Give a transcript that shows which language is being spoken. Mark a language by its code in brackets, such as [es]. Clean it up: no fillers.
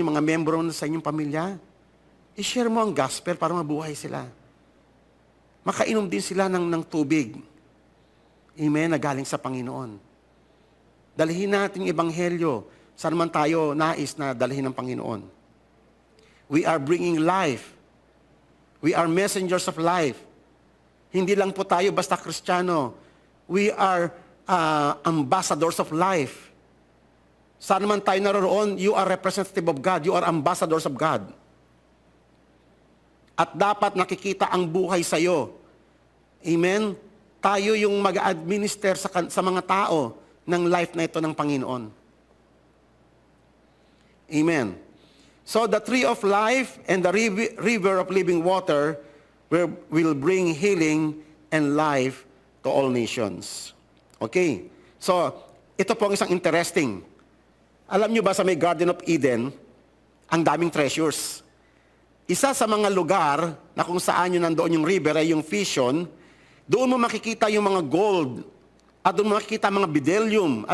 [tl] Yung mga membro sa inyong pamilya, i-share mo ang gospel para mabuhay sila. Makainom din sila ng tubig. Amen? Na galing sa Panginoon. Dalhin natin yung ebanghelyo. Saan man tayo nais na dalhin ng Panginoon. [en] We are bringing life. We are messengers of life. [tl] Hindi lang po tayo basta Kristiyano. [en] We are ambassadors of life. [tl] Saan man tayo naroon, [en] you are representative of God. You are ambassadors of God. [tl] At dapat nakikita ang buhay sa iyo. Amen? Tayo yung mag-administer sa mga tao ng life na ito ng Panginoon. Amen. [en] So the tree of life and the river of living water will bring healing and life to all nations. Okay? [tl] So, ito po ang isang interesting. Alam nyo ba sa may Garden of Eden, ang daming treasures. Isa sa mga lugar na kung saan yun nandoon yung river ay yung Pishon, doon mo makikita yung mga gold at doon mo makikita mga bdellium.